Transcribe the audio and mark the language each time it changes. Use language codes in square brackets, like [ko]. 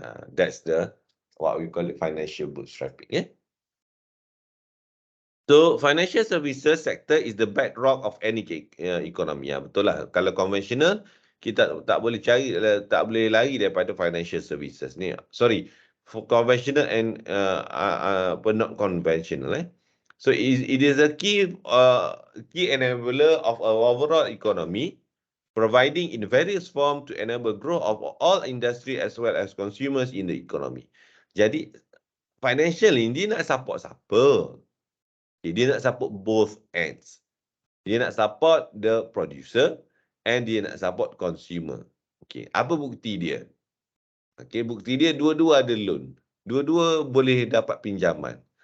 [en] That's what we call it financial bootstrapping. So, financial services sector is the bedrock of any economy. [ms] Betul lah. Kalau konvensional, kita tak boleh tak boleh lari daripada financial services ni. [en] Sorry, for conventional and not conventional. So, it is a key enabler of our overall economy, providing in various form to enable growth of all industry as well as consumers in the economy. [ms] Jadi, financial ni dia nak support siapa? Dia nak [en] support both ends. Dia nak support the producer and [ms] dia nak [en] support consumer. [ms] Okay, apa bukti dia? Okay, bukti dia dua-dua ada loan. Dua-dua boleh dapat pinjaman.